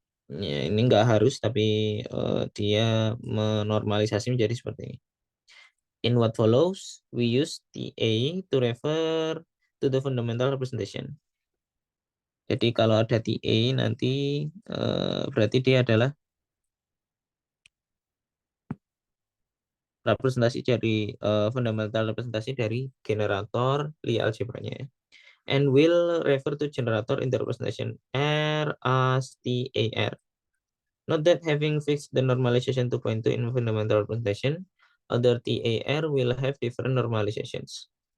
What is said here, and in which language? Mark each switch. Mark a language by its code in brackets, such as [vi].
[id] Ya, ini nggak harus, tapi dia menormalisasi menjadi seperti ini. [en] In what follows, we use TA to refer to the fundamental representation. [id] Jadi kalau ada TA nanti berarti dia adalah representasi dari fundamental representasi dari generator Lie algebranya. [en] And will refer to generator in the representation R as TAR. Note that having fixed the normalization 2.2 in fundamental representation, other TAR will have different normalizations.